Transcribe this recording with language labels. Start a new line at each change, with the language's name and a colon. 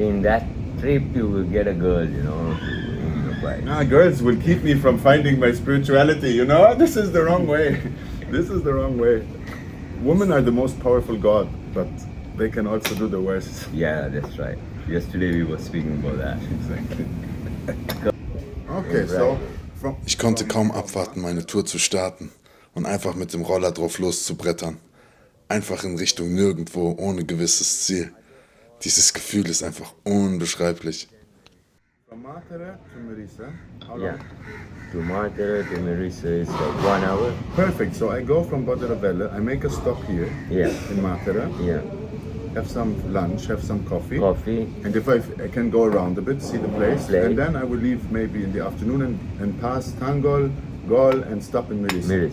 English: in that trip you will get a girl, in your bride. Nah, girls will keep me from finding my spirituality, you know? This is the wrong way. This is the wrong way. Women are the most powerful God, but they can also do the worst. Yeah, that's right. Yesterday we were speaking about that.
German: Okay, so ich konnte kaum abwarten, meine Tour zu starten und einfach mit dem Roller drauf loszubrettern. Einfach in Richtung nirgendwo, ohne gewisses Ziel. Dieses Gefühl ist einfach unbeschreiblich.
English: From Matere to Marisa, how long? Yeah. To Mater, to Marisa is like 1 hour. Perfect, so I go from Boderavelle, I make a stop here Yeah. in Matere, Yeah. have some lunch, have some coffee. Coffee. And if I can go around a bit, see the place, and then I will leave maybe in the afternoon and pass Tangol, Gol, and stop in Marisa.